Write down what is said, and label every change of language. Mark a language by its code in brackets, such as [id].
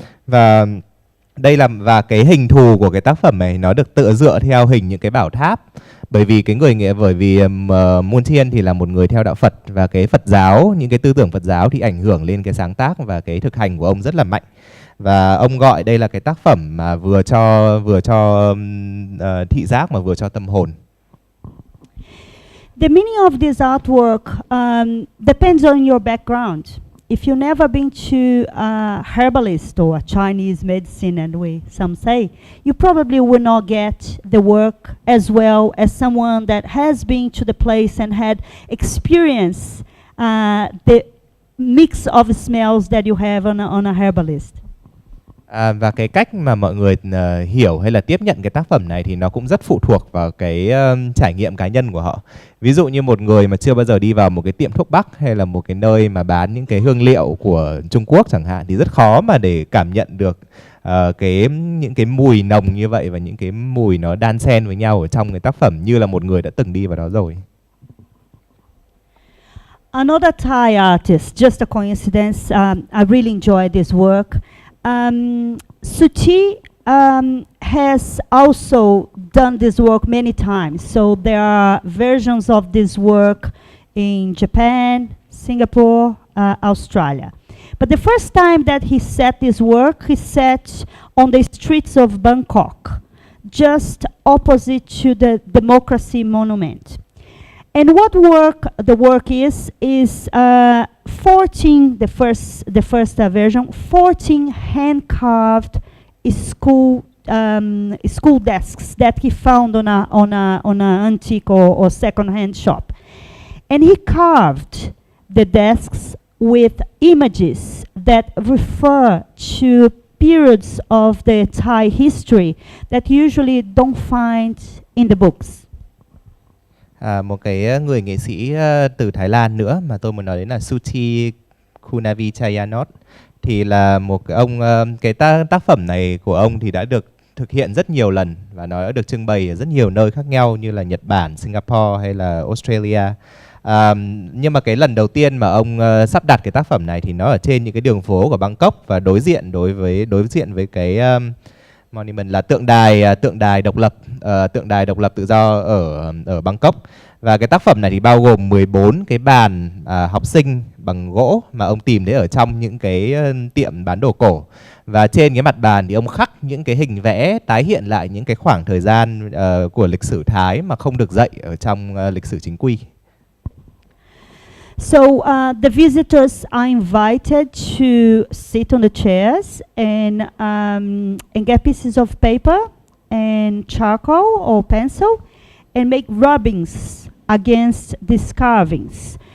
[vi] Và và cái hình thù của cái tác phẩm này nó được tự dựa theo hình những cái bảo tháp, bởi vì Montiel thì là một người theo đạo Phật, và cái Phật giáo, những cái tư tưởng Phật giáo thì ảnh hưởng lên cái sáng tác và cái thực hành của ông rất là mạnh. Và ông gọi đây là cái tác phẩm mà vừa cho thị giác mà vừa cho tâm hồn. [en] The meaning of this artwork depends on your background. If you've never been to a herbalist or a Chinese medicine, and some say, you probably will not get the work as well as someone that has been to the place and had experienced the mix of smells that you have on a herbalist. [vi] Và cái cách mà mọi người hiểu hay là tiếp nhận cái tác phẩm này thì nó cũng rất phụ thuộc vào cái trải nghiệm cá nhân của họ. Ví dụ như một người mà chưa bao giờ đi vào một cái tiệm thuốc bắc hay là một cái nơi mà bán những cái hương liệu của Trung Quốc chẳng hạn, thì rất khó mà để cảm nhận được những cái mùi nồng như vậy và những cái mùi nó đan xen với nhau ở trong cái tác phẩm như là một người đã từng đi vào đó rồi. [en] Another Thai artist, just a coincidence, I really enjoyed this work. Suchi has also done this work many times. So there are versions of this work in Japan, Singapore, Australia. But the first time that he set this work, he set on the streets of Bangkok, just opposite to the Democracy Monument. And what the work is 14, the first version, 14 hand-carved school desks that he found on an antique or second-hand shop. And he carved the desks with images that refer to periods of the Thai history that you usually don't find in the books. [vi] Một cái người nghệ sĩ từ Thái Lan nữa mà tôi muốn nói đến là Suchi Kunavichayanot, thì là một ông, cái tác phẩm này của ông thì đã được thực hiện rất nhiều lần và nó đã được trưng bày ở rất nhiều nơi khác nhau như là Nhật Bản, Singapore hay là Australia. Nhưng mà cái lần đầu tiên mà ông sắp đặt cái tác phẩm này thì nó ở trên những cái đường phố của Bangkok và đối diện với cái monument là tượng đài độc lập tự do ở Bangkok. Và cái tác phẩm này thì bao gồm 14 cái bàn học sinh bằng gỗ mà ông tìm thấy ở trong những cái tiệm bán đồ cổ. Và trên cái mặt bàn thì ông khắc những cái hình vẽ tái hiện lại những cái khoảng thời gian của lịch sử Thái mà không được dạy ở trong lịch sử chính quy. [en] So the visitors are invited to sit on the chairs and get pieces of paper and charcoal or pencil and make rubbings against these carvings.